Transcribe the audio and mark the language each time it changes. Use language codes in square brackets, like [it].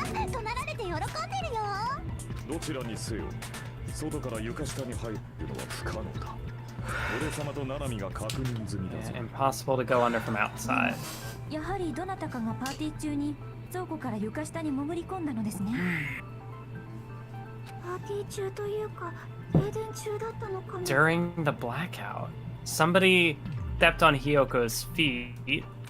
[ja] 怒鳴られて喜んでるよ。どちらにせよ、外から床下に入るのは不可能だ。俺様とナナミが確認済みだぞ。 [en] Impossible to go under from outside. [ja] やはりどなたかがパーティー中に倉庫から床下に潜り込んだのですね。パーティー中というか停電中だったのかも。 [en] During the blackout, somebody stepped on Hyoko's feet.